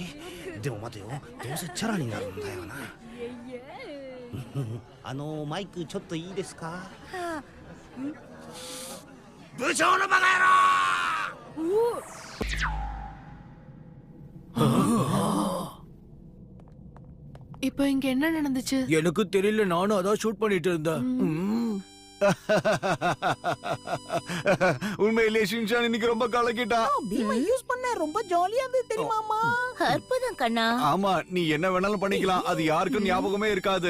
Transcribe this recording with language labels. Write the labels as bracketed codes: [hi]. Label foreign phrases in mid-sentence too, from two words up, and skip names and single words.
[ja] でも待てよ、どうせチャラになるんだよな。マイクちょっといいですか？はあ、部長のバカ野郎！ [ta] இப்போ இங்க என்ன நடந்துச்சு? எனக்கு தெரியல, நானும் அதான் ஷூட் பண்ணிட்டு இருந்தேன். உண்மையிலே ஷின்சான் இன்னைக்கு ரொம்ப கலக்கிட்டான். பீமை யூஸ் பண்ண ரொம்ப ஜாலியா இருந்தது தெரியுமாமா? அற்புதம் கண்ணா. ஆமா, நீ என்ன வேணாலும் பண்ணிக்கலாம், அது யாருக்கும் ஞாபகமே இருக்காது.